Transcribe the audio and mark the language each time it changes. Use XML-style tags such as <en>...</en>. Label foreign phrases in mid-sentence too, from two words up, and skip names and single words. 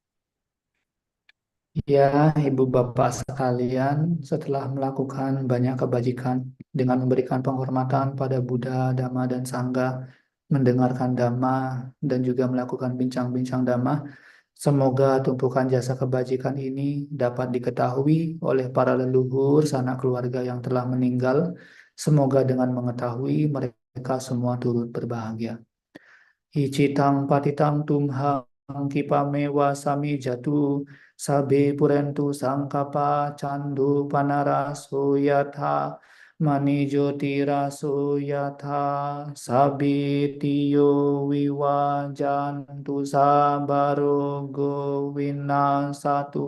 <id>Ya, Ibu Bapak sekalian, setelah melakukan banyak kebajikan dengan memberikan penghormatan pada Buddha, Dhamma, dan Sangha, mendengarkan Dhamma, dan juga melakukan bincang-bincang Dhamma, semoga tumpukan jasa kebajikan ini dapat diketahui oleh para leluhur sanak keluarga yang telah meninggal, Semoga dengan mengetahui mereka semua turut berbahagia.</id> <pi>Icitang patitang tumhang kipame wasami jatu sabe purentu sangkapa candu panaraso yatha mani jyotiraso yatha sabitiyo viwajantu sabarogo winasatu</pi>